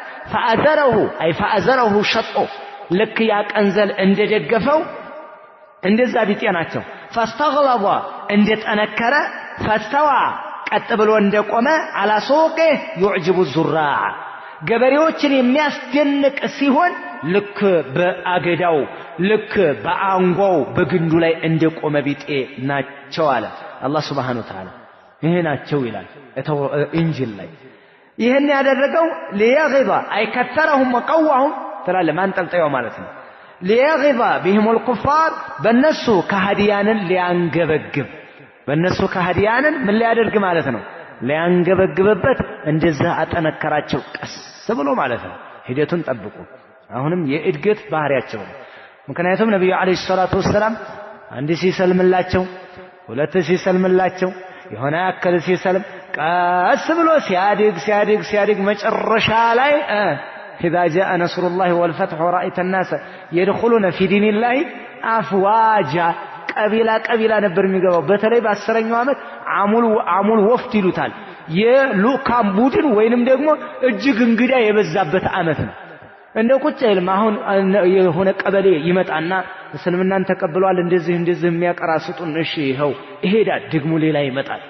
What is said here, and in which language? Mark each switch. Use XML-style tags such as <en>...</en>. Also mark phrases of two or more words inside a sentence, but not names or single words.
<ar>فآزره شطأه</ar> <am>ልክ ያ ቀንዘል እንደደገፈው እንደዛ ቢጤ ናቸው። ፈስተግለበ እንደጠነከረ ፈስተዋ ቀጥ ብሎ እንደቆመ</am> <ar>على سوقه</ar> <am>يعجب الزراع ገበሬዎችን የሚያስደንቅ ሲሆን ልክ በአገዳው ልክ በአንጓው በግንዱ ላይ እንደቆመ ቢጤ ናቸው አለ አላህ</am> <ar>سبحانه وتعالى።</ar> <am>ይሄ ናቸው ይላል እንጂል ላይ። ይሄን ያደረገው</am> <ar>ليغض اي كثرهم وقواهم</ar> <am>ተላለ ማንጠልጠያው ማለት ነው።</am> <ar>ليغض بهم الكفار</ar> <am>በነሱ ከሃዲያንን ሊያንገበግብ በነሱ ከሃዲያንን ምን ሊያደርግ ማለት ነው ሊያንገበግብበት እንደዛ አጠነከራቸው ቀስ ብሎ ማለት ነው። ሂደቱን ጠብቁ። አሁንም የእድገት ባህሪያቸው ነው። ምክንያቱም ነብዩ</am> <ar>عليه الصلاة والسلام</ar> <am>አንድ ሲሰልምላቸው ሁለት ሲሰልምላቸው የሆነ ያከለ ሲሰልም ቀስ ብሎ ሲያድግ መጨረሻ ላይ</am> <ar>إذا جاء نصر الله والفتح ورأيت الناس يدخلون في دين الله أفواجا</ar> <am>ቀቢላ ነበር የሚገባው። በተለይ በ10ኛው ዓመት</am> <ar>عام الوفود</ar> <am>ይሉታል። የሉካም ቡድን ወይንም ደግሞ እጅግ እንግዳ የበዛበት ዓመት ነው። እንደው ቁጭ አይልም። አሁን የሆነ ቀበሌ ይመጣና እስልምናን ተቀብሏል እንደዚህ የሚያቀራ ስጡን እሺ ይኸው ይሄዳል። ደግሞ ሌላ ይመጣል።</am>